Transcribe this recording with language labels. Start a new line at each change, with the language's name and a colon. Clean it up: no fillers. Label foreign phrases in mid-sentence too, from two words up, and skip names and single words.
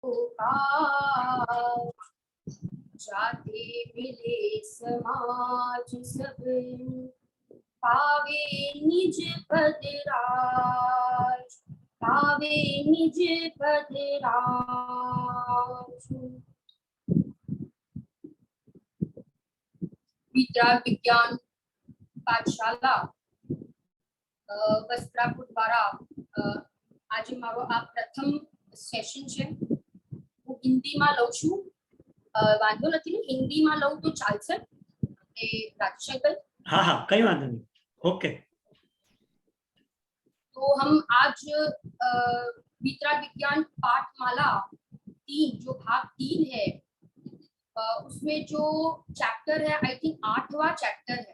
Hindi: पुकार, जाते मिले समाज सब, पावे निज पद राज, पावे निज पद राज।
Gujarati: विद्या विज्ञान पाठशाला વસ્ત્રાપુર દ્વારા આજે મારો આ પ્રથમ સેશન છે। હું હિન્દીમાં લઉં છું, વાંધો નથી ને? હિન્દીમાં લઉં તો ચાલશે એ રાજશેખર?
Hindi: हाँ हाँ, कई वांधो नहीं, ओके। तो हम आज विद्या विज्ञान पाठमाला 3 जो भाग 3 है, उसमें जो चैप्टर है
English: I think
Hindi: 8वां चैप्टर है।